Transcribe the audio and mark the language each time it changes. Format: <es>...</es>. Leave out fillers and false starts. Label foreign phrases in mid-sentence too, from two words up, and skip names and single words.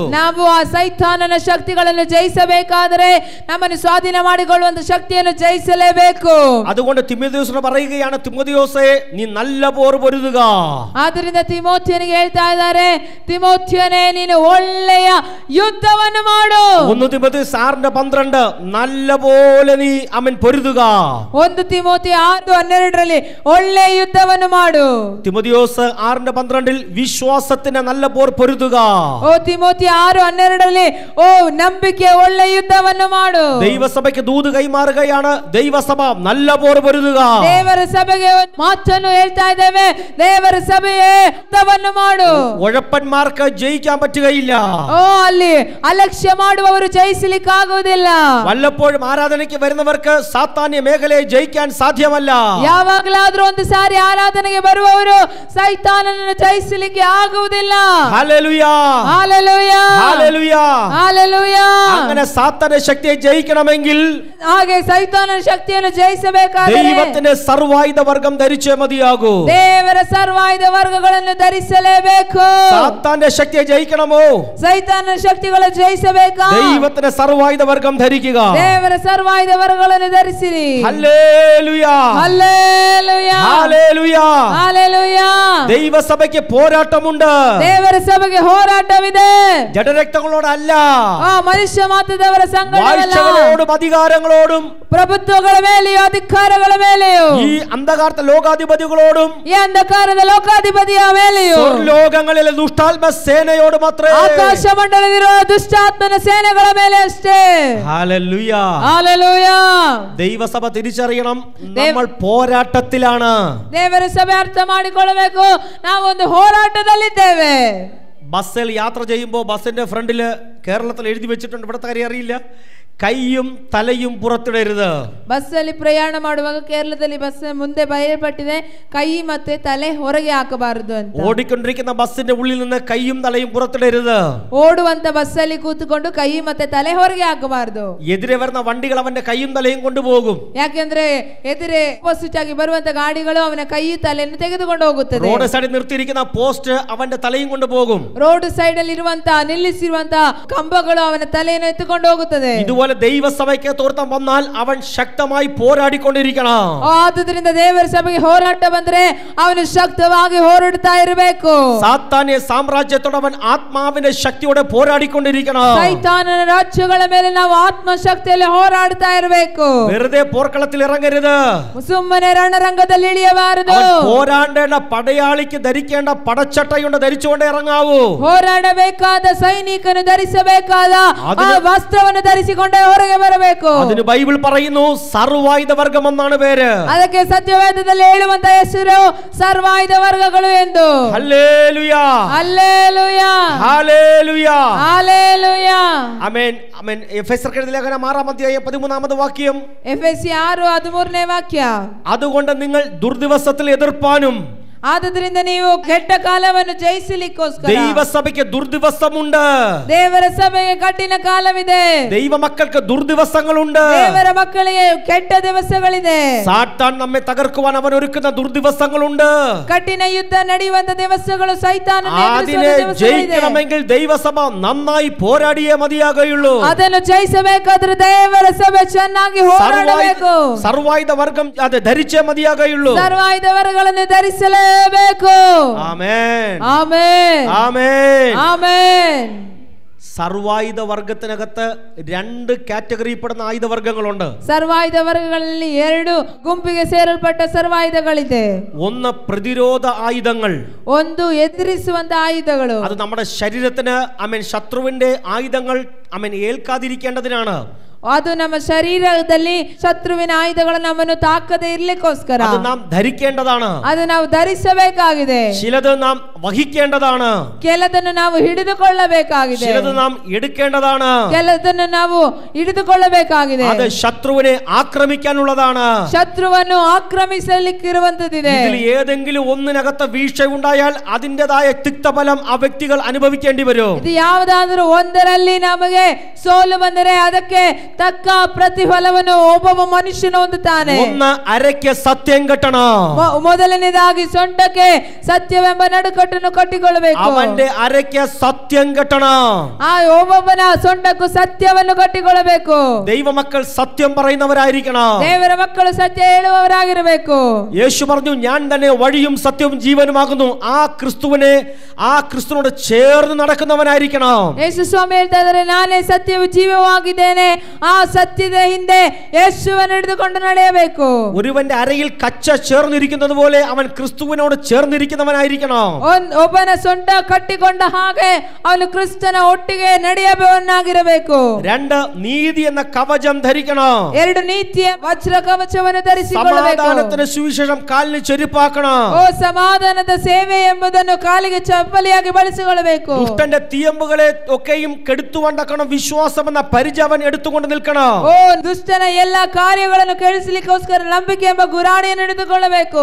<kn>ನಾವು ಆ ಸೈತಾನನ ಶಕ್ತಿಗಳನ್ನು ಜಯಿಸಬೇಕಾದರೆ ನಮ್ಮನ್ನು ಸ್ವಾಧೀನ ಮಾಡಿಕೊಳ್ಳುವಂತ ಶಕ್ತಿಯನ್ನು ಜಯಿಸಲೇಬೇಕು.</kn> <ml>അതുകൊണ്ട് തിമോഥെയോസിനോട് പറയുകയാണ്, തിമോഥെയോസേ നീ നല്ല പോർ പൊരുതുക.</ml> <kn>ಆದ್ದರಿಂದ ತಿಮೋಥಿಯನಿಗೆ ಹೇಳ್ತಾ ಇದ್ದಾರೆ, ತಿಮೋಥಿಯನೇ ನೀನು ಒಳ್ಳೆಯ ಯುದ್ಧವನ್ನು ಮಾಡು.</kn> <ml>1 ತಿಮೋಥೆಯೋಸ್ 6:12 നല്ല പോലെ നീ അവൻ പൊരുതുക.</ml> <kn>1 ತಿಮೋಥಿ 6:12 ಒಳ್ಳೆಯ ಯುದ್ಧವನ್ನು ಮಾಡು.</kn> <ml>തിമോഥെയോസ് 6:12 വിശ്വാസത്തിന്റെ നല്ല പോർ പൊരുതുക.</ml> <kn>ಓ ತಿಮೋಥಿ 6:12 ಓ ನಂಬಿಕೆ ಒಳ್ಳೆಯ ಯುದ್ಧವನ್ನು ಮಾಡು.</kn> <ml>ദൈവസഭയ്ക്ക് ദൂത് കൈമാറുകയാണ്, ദൈവസഭ നല്ല പോർ പൊരുതുക.</ml> <kn>ದೇವರ ಸಭೆಗೆ ಮಾತನ್ನು ಹೇಳ್ತಾ ಇದ್ದೇವೆ, ದೇವರ ಸಭೆಯೇ ಯುದ್ಧವನ್ನು ಮಾಡು.</kn> <ml>ഉഴപ്പന്മാർക്ക് ജയിക്കാൻ പറ്റുകയില്ല.</ml> <kn>ಓ ಅಲ್ಲಿ ಅಲಕ್ಷ್ಯ ಮಾಡುವವರು ಜಯಿಸಲಿಕ್ಕೆ ಆಗುವುದಿಲ್ಲ.</kn> <ml>വല്ലപ്പോഴും ആരാധനയ്ക്ക് വരുന്നവർക്ക് സാത്താന്യ മേഖലയെ ജയിക്കാൻ സാധ്യമല്ല.</ml> <kn>ಯಾವಾಗಲಾದ್ರೂ ಒಂದು ಸಾರಿ ಆರಾಧನೆಗೆ ಬರುವವರು ಸೈತಾನನನ್ನು ಜಯಿಸಲಿಕ್ಕೆ ಆಗುವುದಿಲ್ಲ.</kn> <ml>ഹല്ലേലൂയ</ml> <kn>ಹಲ್ಲೆಲೂಯ</kn> <ml>ഹല്ലേലൂയ</ml> <kn>ಹಲ್ಲೆಲೂಯ.</kn> <ml>അങ്ങനെ സാത്താന്യ ശക്തിയെ ജയിക്കണമെങ്കിൽ</ml> <kn>ಹಾಗೆ ಸೈತಾನನ ಶಕ್ತಿಯನ್ನು ಜಯಿಸಬೇಕಾದರೆ</kn> <ml>ദൈവത്തിന്റെ സർവായുധ വർഗം ധരിച്ചേ മതിയാകൂ.</ml> <kn>ದೇವರ ಸರ್ವಾಯುಧ ವರ್ಗಗಳನ್ನು ಧರಿಸಲೇಬೇಕು.</kn> <ml>സാത്താന്റെ ശക്തിയെ ജയിക്കണമോ?</ml> <kn>ಸೈತಾನನ ಶಕ್ತಿಗಳನ್ನು ಜಯಿಸಬೇಕಾ?</kn> <ml>ദൈവത്തിന്റെ സർവായുധ വർഗം ധരിക്കുക.</ml> <kn>ದೇವರ ಸರ್ವಾಯುಧ ವರ್ಗಗಳನ್ನು ಧರಿಸಿರಿ.</kn> <ml>ഹല്ലേലൂയ</ml> <kn>ಹಲ್ಲೆಲೂಯ</kn> <ml>ഹല്ലേലൂയ.</ml> <kn>ಹಲ್ಲೆಲೂಯ.</kn> <ml>ദൈവസഭയ്ക്ക് പോരാട്ടമുണ്ട്.</ml> <kn>ದೇವರ ಸಭೆಗೆ ಹೋರಾಟವಿದೆ.</kn> <ml>ജഡരക്തങ്ങളോടല്ല,</ml> <kn>ಮನುಷ್ಯ ಮಾತ್ರದವರ ಸಂಗಡವಲ್ಲ,</kn> <ml>വാഴ്ചകളോടും അധികാരങ്ങളോടും</ml> <kn>ಪ್ರಭುತ್ವಗಳ ಮೇಲೆಯೂ ಅಧಿಕಾರಗಳ ಮೇಲೆಯೂ</kn> <ml>ഈ അന്ധകാരത്തെ ലോകാധിപതികളോടും</ml> <kn>ಈ ಅಂಧಕಾರದ ಲೋಕಾಧಿಪತಿಯ ಮೇಲೆಯೂ</kn> <ml>ലോകങ്ങളിലെ ദുഷ്ടാത്മ സേനയോട് മാത്രമേ.</ml> <kn>ಆಕಾಶ ಮಂಡಲವಿರುವ ದುಷ್ಟಾತ್ಮನ ಸೇನೆಗಳ ಮೇಲೆ ಅಷ್ಟೇ.</kn> <ml>ഹല്ലേലൂയ</ml> <kn>ಹಲ್ಲೆಲೂಯ.</kn> <ml>ദൈവസഭ തിരിച്ചറിയണം, നമ്മൾ പോരാട്ടത്തിലാണ്.</ml> <kn>ದೇವರ ಸಭೆ ಅರ್ಥ ಮಾಡಿಕೊಳ್ಳಬೇಕು, ನಾವು ಒಂದು ಹೋರಾಟದಲ್ಲಿದ್ದೇವೆ.</kn> <ml>ബസ്സിൽ യാത്ര ചെയ്യുമ്പോൾ ബസ്സിന്റെ ഫ്രണ്ടിൽ കേരളത്തിൽ എഴുതി വെച്ചിട്ടുണ്ട്, ഇവിടുത്തെ കാര്യം അറിയില്ല, കൈയും തലയും പുറത്തിടരുത്.</ml> <kn>ಬಸ್ಸಲ್ಲಿ ಪ್ರಯಾಣ ಮಾಡುವಾಗ ಕೇರಳದಲ್ಲಿ ಬಸ್ ಮುಂದೆ ಬರೆಯಲ್ಪಟ್ಟಿದೆ, ಕೈ ಮತ್ತೆ ತಲೆ ಹೊರಗೆ ಹಾಕಬಾರದು ಅಂತ.</kn> <ml>ഓടിക്കൊണ്ടിരിക്കുന്ന ബസ്സിന്റെ ഉള്ളിൽ നിന്ന് കൈയും തലയും പുറത്തിടരുത്.</ml> <kn>ಓಡುವಂತ ಬಸ್ಸಲ್ಲಿ ಕೂತುಕೊಂಡು ಕೈ ಮತ್ತೆ ತಲೆ ಹೊರಗೆ ಹಾಕಬಾರದು.</kn> <ml>എതിരെ വരുന്ന വണ്ടികൾ അവന്റെ കൈയും തലയും കൊണ്ടുപോകും.</ml> <kn>ಯಾಕೆಂದ್ರೆ ಎದುರೇ ಆಪೋಸಿಟ್ ಆಗಿ ಬರುವಂತ ಗಾಡಿಗಳು ಅವನ ಕೈ ತಲೆಯನ್ನು ತೆಗೆದುಕೊಂಡು ಹೋಗುತ್ತದೆ.</kn> <en>road side-il</en> <ml>നിർത്തിയിരിക്കുന്ന പോസ്റ്റ് അവന്റെ തലയും കൊണ്ടുപോകും.</ml> <en>road side</en> <kn>ಅಲ್ಲಿ ಇರುವಂತ ನಿಲ್ಲಿಸಿರುವಂತ ಕಂಬಗಳು ಅವನ ತಲೆಯನ್ನು ಎತ್ತುಕೊಂಡು ಹೋಗುತ್ತದೆ.</kn> <ml>ഇതുപോലെ ദൈവസഭയ്ക്ക് തോർത്തം വന്നാൽ അവൻ ശക്തമായി പോരാടിക്കൊണ്ടിരിക്കണം.</ml> <kn>ಆದುದರಿಂದ ದೇವರ ಸಭೆಗೆ ಹೋರಾಟ ಬಂದ್ರೆ ಅವನು ಶಕ್ತವಾಗಿ ಹೋರಾಡ್ತಾ ಇರಬೇಕು.</kn> <ml>സാത്താന്യ സാമ്രാജ്യത്തോട് അവൻ ആത്മാവിന്റെ ശക്തിയോടെ പോരാടിക്കൊണ്ടിരിക്കണം.</ml> <kn>ಸೈತಾನನ ರಾಜ್ಯಗಳ ಮೇಲೆ ನಾವು ಆತ್ಮ ಶಕ್ತಿಯಲ್ಲಿ ಹೋರಾಡ್ತಾ ಇರಬೇಕು.</kn> <ml>വെറുതെ പോർക്കളത്തിൽ ഇറങ്ങരുത്.</ml> <kn>ಸುಮ್ಮನೆ ರಣರಂಗದಲ್ಲಿ ಇಳಿಯಬಾರದು.</kn> <ml>പോരാടേണ്ട പടയാളിക്ക് ധരിക്കേണ്ട പടച്ചട്ടയുണ്ട്, ധരിച്ചുകൊണ്ട് ഇറങ്ങാവൂ.</ml> <kn>ಹೋರಾಡಬೇಕಾದ ಸೈನಿಕನು ಧರಿಸಬೇಕಾದ ಆ ವಸ್ತ್ರವನ್ನು ಧರಿಸಿಕೊಂಡೇ ಹೊರಗೆ ಬರಬೇಕು.</kn> <ml>അതിന് ബൈബിൾ പറയുന്നു സർവായുധ വർഗം എന്നാണ് പേര്.</ml> <kn>ಅದಕ್ಕೆ ಸತ್ಯವೇದದಲ್ಲಿ ಹೇಳುವಂತ ಹೆಸರು ಸರ್ವಾಯುಧ ವರ್ಗಗಳು ಎಂದು.</kn> <ml>ഹല്ലേലൂയ</ml> <kn>ಹಲ್ಲೆಲೂಯ</kn> <ml>ഹല്ലേലൂയ</ml> <kn>ಹಲ್ಲೆಲೂಯ.</kn> <ml>ആമേൻ ആമേൻ. എഫെസ്യർക്ക് എഴുതിയ ലേഖനം 6-ാം അധ്യായം 13-ാമത് വാക്യം.</ml> <kn>ಎಫೆಸಿ 6:13 ವಾಕ್ಯ.</kn> <ml>അതുകൊണ്ട് നിങ്ങൾ ദുർദിവസത്തിൽ എതിർപ്പാനും</ml> <kn>ಆದುದರಿಂದ ನೀವು ಕೆಟ್ಟ ಕಾಲವನ್ನು ಜಯಿಸಲಿಕ್ಕೋಸ್ಕರ</kn> <ml>ദൈവസഭയ്ക്ക് ദുർദിവസമുണ്ട്.</ml> <kn>ದೇವರ ಸಭೆಗೆ ಕಠಿಣ ಕಾಲವಿದೆ.</kn> <ml>ദൈവമക്കൾക്ക് ദുർദിവസങ്ങളുണ്ട്.</ml> <kn>ದೇವರ ಮಕ್ಕಳಿಗೆ ಕೆಟ್ಟ ದಿವಸಗಳಿದೆ.</kn> <ml>സാത്താൻ നമ്മെ തകർക്കുവാൻ അവൻ ഒരുക്കുന്ന ദുർദിവസങ്ങളുണ്ട്.</ml> <kn>ಕಠಿಣ ಯುದ್ಧ ನಡೆಯುವಂತ ದಿವಸಗಳು ಸೈತಾನನ</kn> <ml>അതിനെ ജയിക്കണമെങ്കിൽ ദൈവസഭ നന്നായി പോരാടിയേ മതിയാകുള്ളൂ.</ml> <kn>ಅದನ್ನು ಜಯಿಸಬೇಕಾದ್ರೆ ದೇವರ ಸಭೆ ಚೆನ್ನಾಗಿ ಹೋರಾಡಬೇಕು.</kn> <ml>സർവായുധ വർഗം അത് ധരിച്ചേ മതിയാകുള്ളൂ.</ml> <kn>ಸರ್ವಾಯುಧ ವರ್ಗಗಳನ್ನು ಧರಿಸಲೇಬೇಕು.</kn> <ml>ആമേൻ</ml> <kn>ಆಮೆನ್</kn> <ml>ആമേൻ</ml> <kn>ಆಮೆನ್.</kn> <ml>സർവായുധ വർഗത്തിനകത്ത് 2 കാറ്റഗറിപ്പെടുന്ന ആയുധവർഗങ്ങളുണ്ട്.</ml> <kn>ಸರ್ವಾಯುಧ ವರ್ಗಗಳಲ್ಲಿ 2 ಗುಂಪಿಗೆ ಸೇರಲ್ಪಟ್ಟ ಸರ್ವಾಯುಧಗಳಿದೆ.</kn> <ml>ഒന്ന് പ്രതിരോധ ആയുധങ്ങൾ,</ml> <kn>ಒಂದು ಎದುರಿಸುವಂತ ಆಯುಧಗಳು.</kn> <ml>അത് നമ്മുടെ ശരീരത്തിന് ശത്രുവിന്റെ ആയുധങ്ങൾ ഏൽക്കാതിരിക്കേണ്ടതിനാണ്.</ml> <kn>ಅದು ನಮ್ಮ ಶರೀರದಲ್ಲಿ ಶತ್ರುವಿನ ಆಯುಧಗಳು ನಮ್ಮನ್ನು ತಾಕದೇ ಇರ್ಲಿಕ್ಕೋಸ್ಕರ</kn> <ml>അത് നാം ധരിക്കേണ്ടതാണ്.</ml> <kn>ಅದು ನಾವು ಧರಿಸಬೇಕಾಗಿದೆ.</kn> <ml>ചിലത് നാം വഹിക്കേണ്ടതാണ്.</ml> <kn>ಕೆಲದನ್ನು ನಾವು ಹಿಡಿದುಕೊಳ್ಳಬೇಕಾಗಿದೆ.</kn> <ml>ചിലത് നാം എടുക്കേണ്ടതാണ്.</ml> <kn>ಕೆಲದನ್ನು ನಾವು ಹಿಡಿದುಕೊಳ್ಳಬೇಕಾಗಿದೆ.</kn> <ml>അത് ശത്രുവിനെ ആക്രമിക്കാനുള്ളതാണ്.</ml> <kn>ಶತ್ರುವನ್ನು ಆಕ್ರಮಿಸಲಿಕ್ಕಿರುವಂತದಿದೆ.</kn> <ml>ഇതിൽ ഏതെങ്കിലും ഒന്നിനകത്ത് വീഴ്ചയുണ്ടായാൽ അതിൻ്റെതായ തിക്തഫലം ആ വ്യക്തികൾ അനുഭവിക്കേണ്ടി വരും.</ml> <kn>ಇದು ಯಾವುದಾದರೂ ಒಂದರಲ್ಲಿ ನಮಗೆ ಸೋಲು ಬಂದರೆ ಅದಕ್ಕೆ ತಕ್ಕ ಪ್ರತಿಫಲವನ್ನು ಒಬ್ಬ ಮನುಷ್ಯನು ಹೊಂದುತ್ತಾನೆ.</kn> <ml>ഒന്ന് അരയ്ക്ക് സത്യം കെട്ടണം.</ml> <kn>ಮೊದಲನೇದಾಗಿ ಸೊಂಟಕ್ಕೆ ಸತ್ಯವೆಂಬ ನಡುಕಟ್ಟನ್ನು ಕಟ್ಟಿಕೊಳ್ಳಬೇಕು.</kn> <ml>അവന്റെ അരയ്ക്ക് സത്യം കെട്ടണം.</ml> <kn>ಆ ಒಬ್ಬೊಬ್ಬನ ಸೊಂಟಕ್ಕೂ ಸತ್ಯವನ್ನು ಕಟ್ಟಿಕೊಳ್ಳಬೇಕು.</kn> <ml>ദൈവമക്കൾ സത്യം പറയുന്നവരായിരിക്കണം.</ml> <kn>ದೇವರ ಮಕ್ಕಳು ಸತ್ಯ ಹೇಳುವವರಾಗಿರಬೇಕು.</kn> <ml>യേശു പറഞ്ഞു, ഞാൻ തന്നെ വഴിയും സത്യവും ജീവനുമാകുന്നു. ആ ക്രിസ്തുവിനോട് ചേർന്ന് നടക്കുന്നവനായിരിക്കണം.</ml> <kn>ಯೇಸು ಸ್ವಾಮಿ ಹೇಳ್ತಾ ಇದ್ದಾರೆ, ನಾನೇ ಸತ್ಯವು ಜೀವವಾಗಿದ್ದೇನೆ. ಆ ಸತ್ಯದ ಹಿಂದೆ ಯೇಸುವನ್ನು ಹಿಡಿದುಕೊಂಡು ನಡೆಯಬೇಕು.</kn> <ml>ഒരുവന്റെ അരയിൽ കച്ച ചേർന്നിരിക്കുന്നത് പോലെ അവൻ ക്രിസ്തുവിനോട് ചേർന്നിരിക്കുന്നവനായിരിക്കണം.</ml> <kn>ಒಬ್ಬನ ಸೊಂಟ ಕಟ್ಟಿಕೊಂಡ ಹಾಗೆ ಅವನು ಕ್ರಿಸ್ತನ ಒಟ್ಟಿಗೆ ನಡೆಯಬಹುದಾಗಿರಬೇಕು.</kn> <ml>രണ്ട്, നീതി എന്ന കവചം ധരിക്കണം.</ml> <kn>ಎರಡು, ನೀತಿಯ ವಜ್ರ ಕವಚವನ್ನು ಧರಿಸಿಕೊಳ್ಳಬೇಕು.</kn> <ml>സമാധാനത്തിന്റെ സുവിശേഷം കാലിന് ചെരുപ്പാക്കണം.</ml> <kn>ಓ ಸಮಾಧಾನದ ಸೇವೆ ಎಂಬುದನ್ನು ಕಾಲಿಗೆ ಚಪ್ಪಲಿಯಾಗಿ ಬಳಸಿಕೊಳ್ಳಬೇಕು.</kn> <ml>ദുഷ്ടന്റെ തീയമ്പുകളെ ഒക്കെയും കെടുത്തുകൊണ്ടാക്കണം വിശ്വാസം എന്ന പരിചയം അവൻ എടുത്തുകൊണ്ട് നിൽക്കണം.</ml> <kn>ಓ ದುಷ್ಟನ ಎಲ್ಲಾ ಕಾರ್ಯಗಳನ್ನು ಕೆಡಿಸಲಿಕ್ಕೋಸ್ಕರ ನಂಬಿಕೆ ಎಂಬ ಗುರಾಣಿಯನ್ನು ಹಿಡಿದುಕೊಳ್ಳಬೇಕು.</kn>